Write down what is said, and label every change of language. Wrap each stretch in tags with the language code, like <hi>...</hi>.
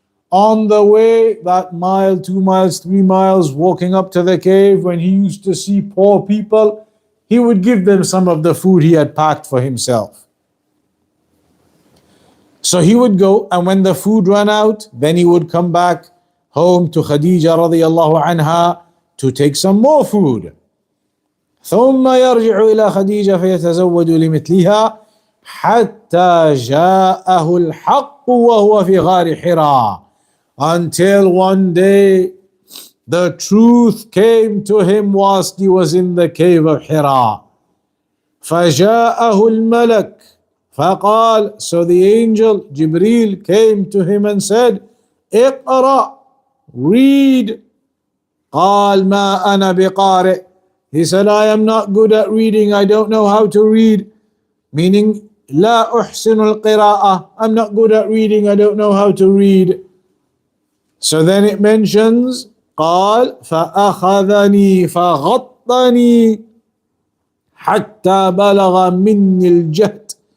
<en>On the way, that mile, 2 miles, 3 miles, walking up to the cave, when he used to see poor people, he would give them some of the food he had packed for himself. So he would go, and when the food ran out, then he would come back home to Khadija radiallahu anha to take some more food.</en> <ar>ثم يرجع إلى خديجة فيتزود لمثلها حتى جاءه الحق وهو في غار حراء.</ar> <en>Until one day the truth came to him whilst he was in the cave of Hira.</en> <ar>فجاءه الملك فقال,</ar> <en>so the angel Jibreel came to him and said,</en> <ar>اقرأ,</ar> <en>read.</en> <ar>قال ما أنا بقارئ.</ar> <en>He said, I am not good at reading, I don't know how to read. Meaning,</en> <ar>لا أحسن القراءة,</ar> <en>I'm not good at reading, I don't know how to read. So then it mentions,</en> <ar>قال فأخذني فغطني حتى بلغ مني الجهد.</ar>